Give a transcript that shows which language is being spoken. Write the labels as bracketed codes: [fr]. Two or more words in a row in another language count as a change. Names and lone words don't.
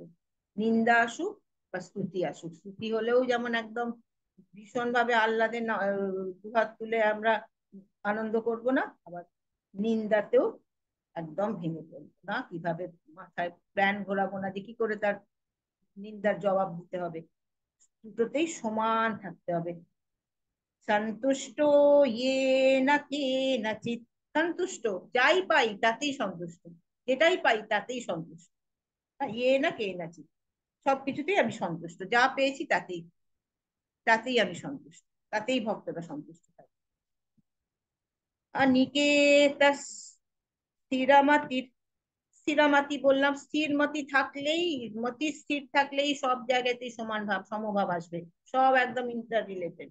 [bn] নিন্দা আসুক বা স্তুতি আসুক, স্তুতি হলেও যেমন একদম ভীষণ ভাবে আহ্লাদে দুহাত তুলে আমরা আনন্দ করব না, আবার নিন্দাতেও একদম ভেঙে পড়বো না, কিভাবে মাথায় প্ল্যান ঘোরাবো না যে কি করে তার নিন্দার জবাব দিতে হবে, দুটোতেই সমান থাকতে হবে। [sa] সন্তুষ্ট येन केनचित्, [bn] সন্তুষ্ট, যাই পাই তাতেই সন্তুষ্ট, যেটাই পাই তাতেই সন্তুষ্ট। [sa] येन केनचित्, [bn] সবকিছুতেই আমি সন্তুষ্ট, যা পেয়েছি তাতেই, তাতেই আমি সন্তুষ্ট, তাতেই ভক্তরা সন্তুষ্ট থাকে। অনিকেত স্থিরমতির, স্থিরমতি বললাম, স্থির মতি থাকলেই, মতি স্থির থাকলেই সব জায়গাতেই সমান ভাব সমভাব আসবে, সব একদম ইন্টার রিলেটেড।